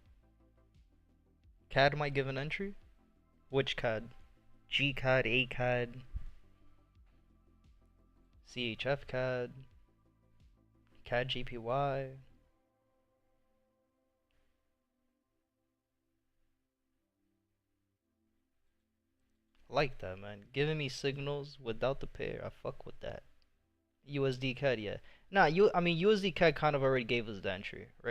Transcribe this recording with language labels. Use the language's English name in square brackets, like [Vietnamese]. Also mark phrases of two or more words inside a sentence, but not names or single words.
[English] CAD might give an entry. Which CAD? G CAD, A CAD, CHF CAD, CAD GPY. Like that, man. Giving me signals without the pair. I fuck with that. USD CAD, yeah. Nah, I mean USD CAD kind of already gave us the entry, right?